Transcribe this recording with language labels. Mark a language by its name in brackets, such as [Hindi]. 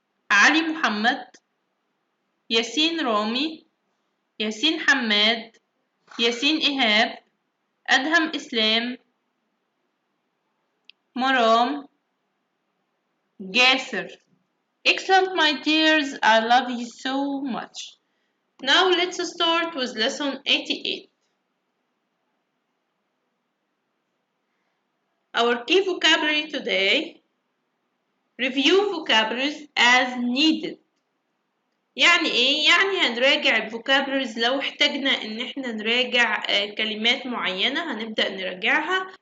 [Arabic] علي محمد، ياسين رامي، ياسين حماد، ياسين إيهاب، أدهم إسلام، مرام، جاسر. [English] Excellent, my dears, I love you so much. Now let's start with lesson 88. Our key vocabulary today: review vocabularies as needed. [Arabic] يعني ايه؟ يعني هنراجع الفوكابلريز لو احتاجنا ان احنا نراجع كلمات معينة هنبدأ نراجعها.